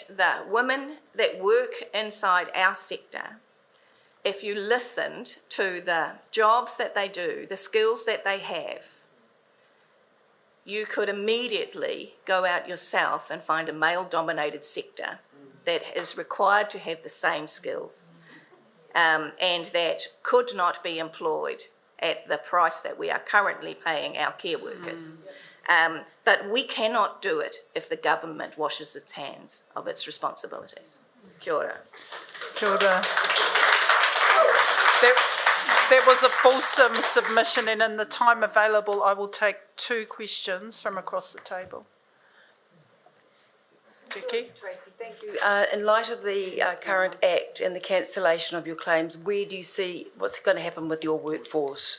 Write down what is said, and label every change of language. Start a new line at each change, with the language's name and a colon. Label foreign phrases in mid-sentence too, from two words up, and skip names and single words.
English: the women that work inside our sector, if you listened to the jobs that they do, the skills that they have, you could immediately go out yourself and find a male-dominated sector that is required to have the same skills and that could not be employed at the price that we are currently paying our care workers. But we cannot do it if the government washes its hands of its responsibilities.
Māori: Kia ora. Kia ora.
English: There was a fulsome submission, and in the time available, I will take 2 questions from across the table. Jackie? Tracy, thank you. In light of the current Act and the cancellation of your claims, where do you see what's going to happen with your workforce?